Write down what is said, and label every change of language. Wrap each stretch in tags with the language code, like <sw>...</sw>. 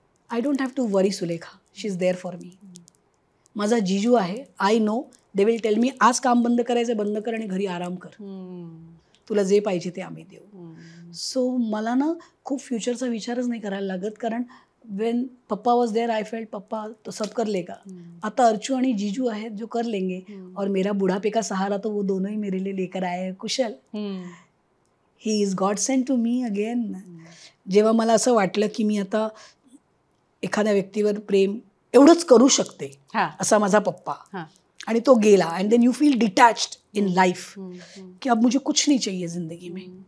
<en>I don't have to worry Sulekha, she is there for me.</en> <mr>माझा जिजू आहे,</mr> <en>I know they will tell me</en> <mr>आज काम बंद करायचं, बंद कर आणि घरी आराम कर, तुला जे पाहिजे ते आम्ही देऊ. सो मला ना खूप फ्युचरचा विचारच नाही करायला लागत, कारण</mr> <en>when papa was there I felt</en> <hi>पप्पा तो सब कर लेगा.</hi> <mr>आता अर्चू आणि जीजू आहेत</mr> <hi>जो कर लेंगे. और मेरा बुढ़ापे का सहारा तो वो दोनों ही मेरे लिए लेकर आए हैं.</hi> <en>Kushal, he is God sent to me again.</en> <mr>जेव्हा मला असं वाटलं की मी आता एखाद्या व्यक्तीवर प्रेम एवढंच करू शकते असा माझा पप्पा, आणि तो गेला,</mr> <en>and then you feel detached in life</en> <hi>कि अब मुझे कुछ नहीं चाहिए जिंदगी में.</hi>